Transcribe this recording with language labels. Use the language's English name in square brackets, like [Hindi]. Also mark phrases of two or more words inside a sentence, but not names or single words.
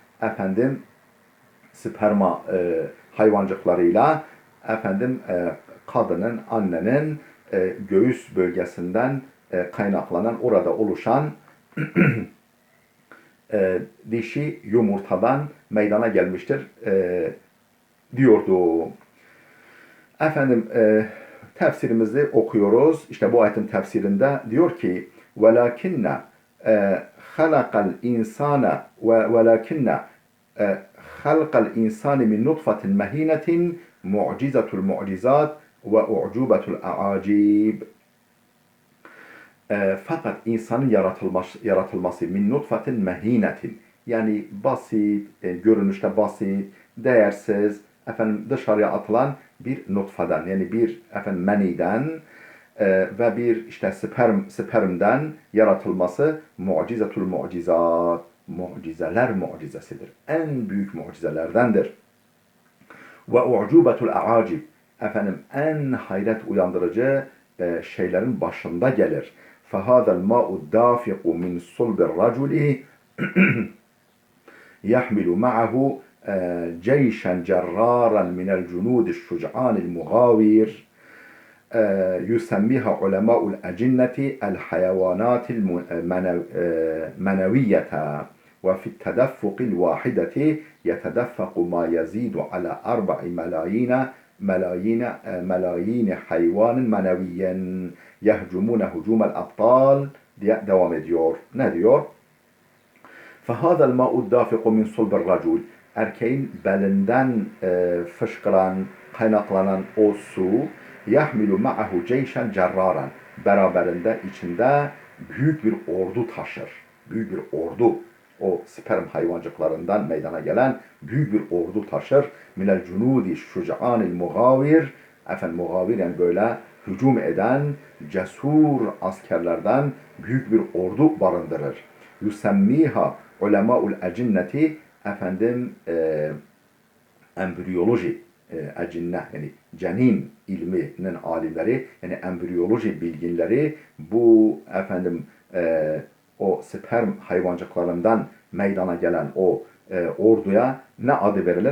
[Turkish] sperma hayvancıklarıyla kadının, annenin göğüs bölgesinden kaynaklanan, orada oluşan dişi yumurtadan meydana gelmiştir diyordu. Tefsirimizi okuyoruz. İşte bu ayetin tefsirinde diyor ki [Arabic] وَلَكِنَّ خَلَقَ الْاِنْسَانَ وَلَكِنَّ خَلْقَ الْاِنْسَانِ مِنْ نُطْفَةٍ مَه۪ينَةٍ مُعْجِزَةُ الْمُعْجِزَاتِ وَاُعْجُوبَةُ الْاَعَاجِيبِ. [Turkish] Fakat insanın yaratılması [Arabic] من نطفة مهينة, [Turkish] yani basit, görünüşte basit, değersiz, dışarıya atılan bir nutfadan, yani bir meniden ve bir işte spermden yaratılması [Arabic] معجزة المعجزات, [Turkish] mucizeler mucizesidir. En büyük mucizelerdendir. Ve [Arabic] أعجوبة الأعاجيب, [Turkish] en hayret uyandırıcı şeylerin başında gelir. [Arabic] فَهَذَا الْمَاءُ الدَّافِقُ مِنْ صُلْبِ الرَّجُلِ يَحْمِلُ مَعَهُ جيشا جرارا من الجنود الشجعان المغاوير يسميها علماء الأجنة الحيوانات المنوية وفي التدفق الواحدة يتدفق ما يزيد على 4 ملايين حيوان منوي يهجمون هجوم الأبطال [Turkish] diye devam ediyor. Ne diyor? [Arabic] فَهَذَا الْمَاءُ الدَّافِقُ مِنْ صُلْبِ الرَّجُلِ, [Turkish] erkeğin belinden fışkıran, kaynaklanan o su [Arabic] يَحْمِلُ مَعَهُ جَيْشًا جَرَّارًا, [Turkish] beraberinde, içinde büyük bir ordu taşır. Büyük bir ordu. O sperm hayvancıklarından meydana gelen büyük bir ordu taşır. [Arabic] مِنَ الْجُنُودِ الشُّجْعَانِ الْمُغَاوِرِ, [Turkish] mugavir yani böyle hücum eden cesur askerlerden büyük bir ordu barındırır. [Arabic] يسميها علماء الأجنة, [Turkish] embriyoloji, ecinne yani cenin ilminin alimleri, yani embriyoloji bilginleri bu o sperm hayvancıklarından meydana gelen o orduya ne adı verilir?